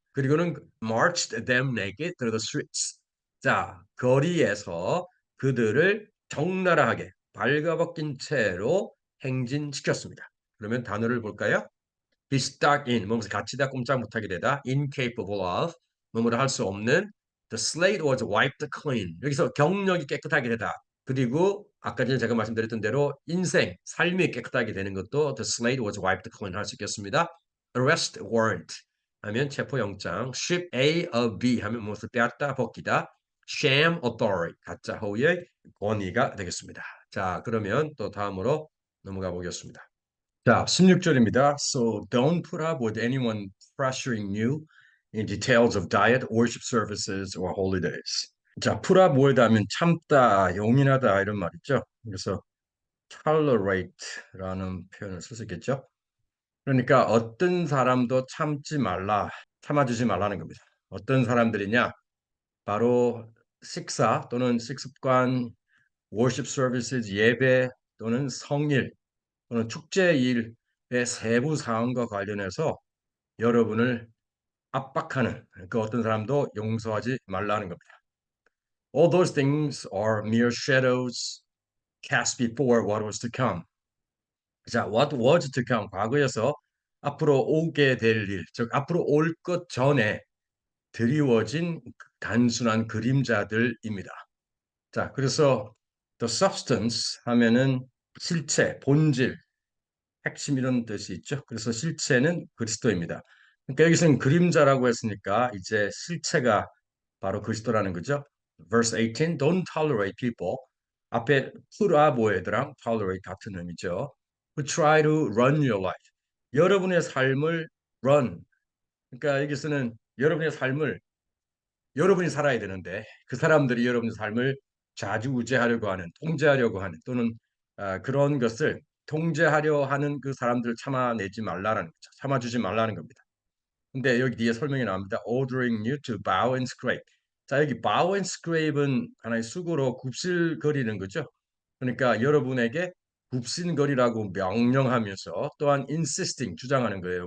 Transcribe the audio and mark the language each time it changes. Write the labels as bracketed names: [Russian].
[Korean] 그리고는 [English] marched them naked through the streets. [Korean] 자, 거리에서 그들을 적나라하게 발가벗긴 채로 행진시켰습니다. 그러면 단어를 볼까요? [English] Be stuck in, [Korean] 몸에서 갇히다 꼼짝 못하게 되다. [English] incapable of, [Korean] 뭐뭐를 할 수 없는 [English] the slate was wiped clean. [Korean] 여기서 경력이 깨끗하게 되다. 그리고 아까 전에 제가 말씀드렸던 대로 인생, 삶이 깨끗하게 되는 것도 [English] the slate was wiped clean [Korean] 할 수 있겠습니다. arrest warrant 하면 체포영장, [English] ship A of B [Korean] 하면 무엇을 빼앗다 벗기다, [English] sham authority [Korean] 가짜 허위의 권위가 되겠습니다. 자, 그러면 또 다음으로 넘어가 보겠습니다. 자, 16절입니다. [English] So don't put up with anyone pressuring you in details of diet, worship services, or holy days. [Korean] 자, put up with 하면 참다, 용인하다 이런 말이죠. 그래서 tolerate라는 표현을 쓸 수 있겠죠. 그러니까 어떤 사람도 참지 말라, 참아주지 말라는 겁니다. 어떤 사람들이냐? 바로 식사 또는 식습관, worship services, 예배 또는 성일 또는 축제일의 세부 사항과 관련해서 여러분을 압박하는 그 어떤 사람도 용서하지 말라는 겁니다. [English] All those things are mere shadows cast before what was to come. [Korean] 자, [English] what was to come, [Korean] 과거에서 앞으로 오게 될 일, 즉 앞으로 올 것 전에 드리워진 단순한 그림자들입니다. 자, 그래서 the substance 하면은 실체, 본질, 핵심 이런 뜻이 있죠. 그래서 실체는 그리스도입니다. 그러니까 여기서는 그림자라고 했으니까 이제 실체가 바로 그리스도라는 거죠. [English] Verse 18, don't tolerate people. [Korean] 앞에 프라보에드랑 tolerate 같은 의미죠. [English] Who try to run your life. [Korean] 여러분의 삶을 [English] run. [Korean] 그러니까 여기서는 여러분의 삶을 여러분이 살아야 되는데 그 사람들이 여러분의 삶을 좌지우지하려고 하는, 통제하려고 하는 또는 그런 것을 통제하려 하는 그 사람들을 참아내지 말라는 거죠. 참아주지 말라는 겁니다. 근데 여기 뒤에 설명이 나옵니다. [English] Ordering you to bow and scrape. [Korean] 자, 여기 [English] bow and scrape [Korean] 은 하나의 수고로 굽실거리는 거죠. 그러니까 여러분에게 굽신거리라고 명령하면서 또한 insisting 주장하는 거예요.